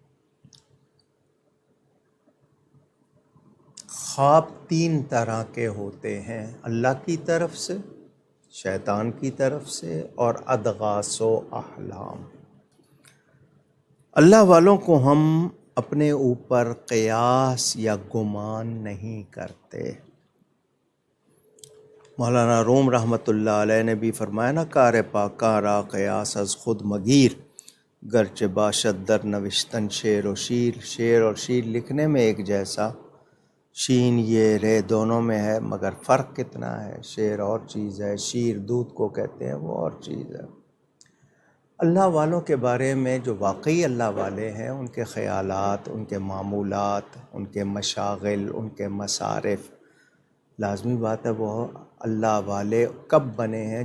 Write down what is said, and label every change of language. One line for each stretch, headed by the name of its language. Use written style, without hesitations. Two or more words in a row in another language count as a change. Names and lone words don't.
Urdu: خواب 3 طرح کے ہوتے ہیں، اللہ کی طرف سے، شیطان کی طرف سے، اور ادغاث و احلام۔ اللہ والوں کو ہم اپنے اوپر قیاس یا گمان نہیں کرتے۔ مولانا روم
Arabic: رحمۃ اللہ علیہ
Urdu: نے بھی فرمایا نا،
Persian: کار پاکاں را قیاس از خود مگیر، گرچہ باشد در نوشتن شعر و شیر۔
Urdu: شعر اور شیر لکھنے میں ایک جیسا، شین یہ رے دونوں میں ہے، مگر فرق کتنا ہے؟ شعر اور چیز ہے، شیر دودھ کو کہتے ہیں، وہ اور چیز ہے۔ اللہ والوں کے بارے میں جو واقعی اللہ والے ہیں، ان کے خیالات، ان کے معمولات، ان کے مشاغل، ان کے مصارف، لازمی بات ہے وہ اللہ والے کب بنے ہیں؟